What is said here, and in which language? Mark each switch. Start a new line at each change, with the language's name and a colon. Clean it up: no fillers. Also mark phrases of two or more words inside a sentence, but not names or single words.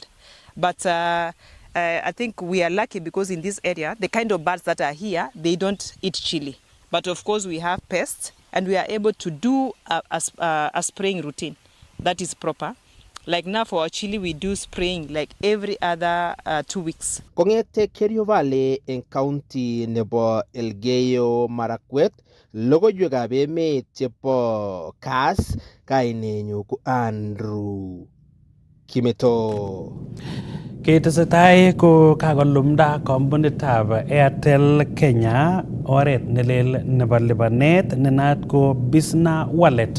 English: But I think we are lucky because in this area, the kind of birds that are here, they don't eat chili. But of course we have pests and we are able to do a spraying routine that is proper. Like now for our chili, we do spraying like every other 2 weeks.
Kalenjin: Kongete Kerio Valley en county nebo Elgeyo Marakwet, logoiwekab emet chebo Kass, kainenyu ko Andrew Kimeto. Ketesetai ko kakolumda kompunitab Airtel Kenya oret nelel nebo lipanet nenaat ko Business Wallet.